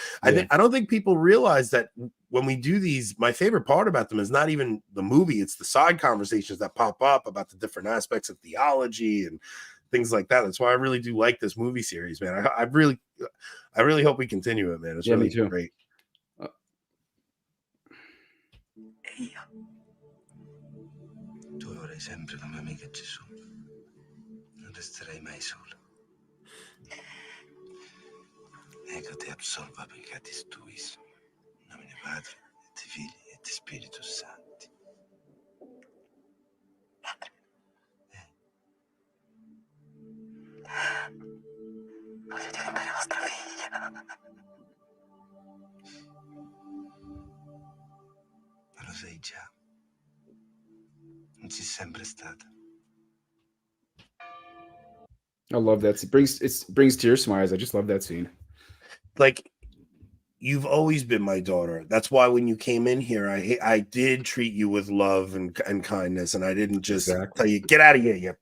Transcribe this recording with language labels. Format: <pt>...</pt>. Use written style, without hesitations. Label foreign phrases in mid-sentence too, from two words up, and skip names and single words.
<en>I don't think people realize that when we do these, my favorite part about them is not even the movie, it's the side conversations that pop up about the different aspects of theology and things like that. That's why I really do like this movie series, man. I really hope we continue it, man. It's really great.</en> <it>Tu avrai sempre come amica Gesù. Non resterai mai sola. Ecco</it> <la>ti absolva peccatis tuis. In nomine Padre, et Filii, et Spiritus Sancti.</la> <it>Padre. Voglio diventare vostra figlia. Ma lo sei già. Non sei sempre stata.</it> <en>I love that. It brings tears to my eyes. I just love that scene. Like you've always been my daughter. That's why when you came in here, I did treat you with love and kindness, and I didn't just tell you get out of here.</en>